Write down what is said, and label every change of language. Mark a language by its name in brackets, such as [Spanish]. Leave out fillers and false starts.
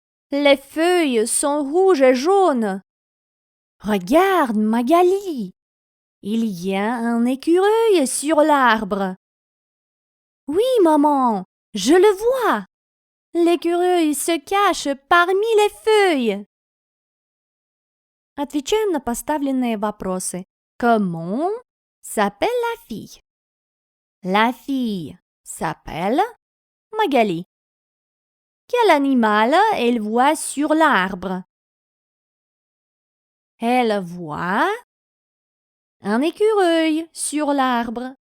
[French] Les feuilles sont rouges et jaunes. Regarde, Magali. Il y a un écureuil sur l'arbre. Oui, maman, je le vois. L'écureuil se cache parmi les feuilles. [Russian] Отвечаем на поставленные вопросы. [French] Comment s'appelle la fille? La fille s'appelle Magali. Quel animal elle voit sur l'arbre? Elle voit un écureuil sur l'arbre.